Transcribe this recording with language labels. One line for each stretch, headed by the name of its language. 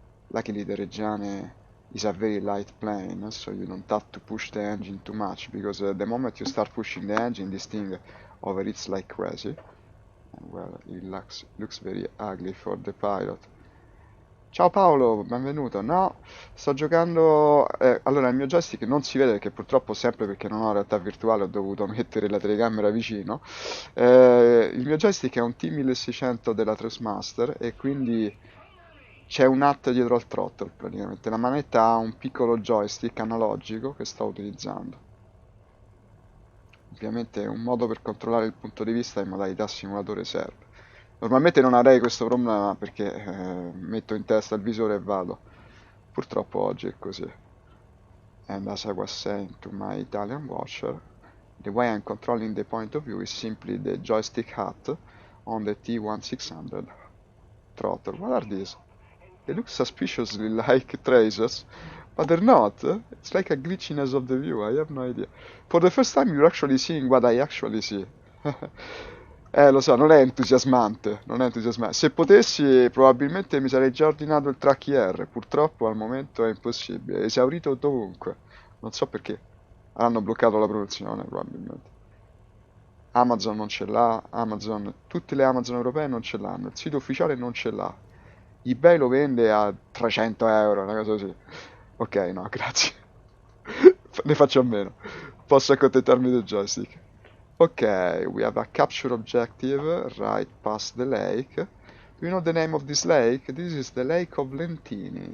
English: Luckily the Reggiane is a very light plane, so you don't have to push the engine too much, because the moment you start pushing the engine, this thing overheats like crazy. And well, it looks very ugly for the pilot.
Italian: Ciao Paolo, benvenuto. No, sto giocando... allora, il mio joystick non si vede perché purtroppo sempre perché non ho realtà virtuale ho dovuto mettere la telecamera vicino. Il mio joystick è un T1600 della Trustmaster e quindi c'è un HUD dietro al throttle praticamente. La manetta ha un piccolo joystick analogico che sto utilizzando. Ovviamente un modo per controllare il punto di vista in modalità simulatore serve. Normalmente non avrei questo problema perché metto in testa il visore e vado. Purtroppo oggi è così.
English: And as I was saying to my Italian watcher, the way I'm controlling the point of view is simply the joystick HUD on the T1600 throttle. What are these? They look suspiciously like tracers, but they're not. It's like a glitchiness of the view, I have no idea. For the first time you're actually seeing what I actually see.
Italian: Lo so, non è entusiasmante, non è entusiasmante. Se potessi probabilmente mi sarei già ordinato il track IR, purtroppo al momento è impossibile, è esaurito dovunque. Non so perché. Hanno bloccato la produzione probabilmente. Amazon non ce l'ha, Amazon, tutte le Amazon europee non ce l'hanno, il sito ufficiale non ce l'ha. eBay lo vende a 300 euro, una cosa così. Ok, no, grazie. Ne faccio a meno. Posso accontentarmi del joystick.
English: Ok, we have a capture objective right past the lake. Do you know the name of this lake? This is the Lake of Lentini.